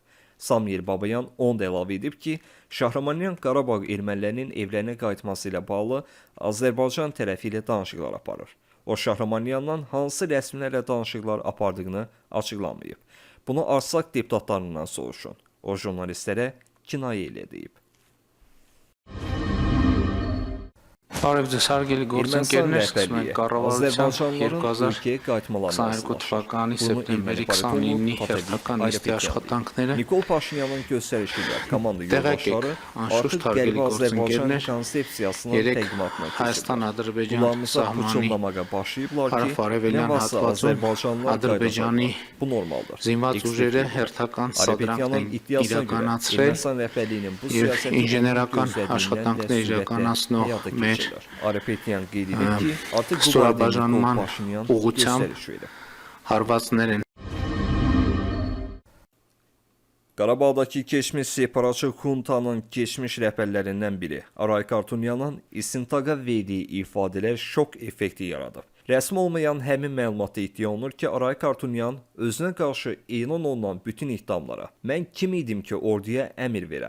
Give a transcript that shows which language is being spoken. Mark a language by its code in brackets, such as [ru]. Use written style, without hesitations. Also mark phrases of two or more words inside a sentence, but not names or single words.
[az] Samvel Babayan onu da əlavə edib ki, Şahramanyan Qarabağ ermənilərinin evlərinə qayıtması ilə bağlı Azərbaycan tərəfi ilə danışıqlar aparır. O, Şahramanyandan hansı rəsmilərlə danışıqlar apardığını açıqlamayıb. Bunu Arsak deputatlarından soruşun. O, jurnalistlərə kinayə ilə deyib. [hy] Բարև ձեզ հարգելի գործընկերներ, սկսում ենք կառավարության [az] ülkeye qayıtmalarını [hy] 2022 թվականի սեպտեմբերի 29-ի հերթական նիստի աշխատանքները [az] Nikol Paşinyanın göstərişiyle komanda [hy] տեղակ [az] yoldaşları [hy] եք անշուշտ [az] artık [hy] հարգելի [az] qərbi Azərbaycan [hy] գործընկերներ [az] konsepsiyasını [hy] երեք [az] təqdim etmək [hy] Հայաստան-Ադրբեջան [az] Bunlarımıza [hy] սահմանի [az] hücumlamağa başlayıblar ki, [hy] հարավ-արևելյան [az] nə varsa [hy] հատվածում [az] Azərbaycanlılar [hy] Ադրբեջանի [az] qayıdacaqlar. Bu normaldır. [hy] զինված ուժերը [az] Ekspertlər. [hy] հերթական [az] Արեբեկյանın [hy] սադրանքներ [az] iddiasına göre [hy] իրականացրել [az] Ermənistan rəhbərliyinin bu [hy] եւ [az] siyasəti [hy] ինժեներական [az] gözlədiyindən də [hy] աշխատանքներ [az] sürətlə [hy] իրականացնող [az] həyata [hy] մեր [az] keçirlər. Arepetyan qeyd edib ki, artıq bu barədə [hy] ստորաբաժանման [az] Nikol Paşinyan [hy] ուղղությամբ [az] göstəriş verib. [hy] հարվածներ են [az] Qarabağdakı keçmiş separatçı xuntanın keçmiş rəhbərlərindən biri Aray Kartunyanın istintaqa verdiyi ifadələr şok effekti yaradıb. Rəsmi olmayan həmin məlumatda iddia olunur ki, Aray Kartunyan özünə qarşı elan olunan bütün iddiamlara mən kim idim ki, orduya əmr verəm?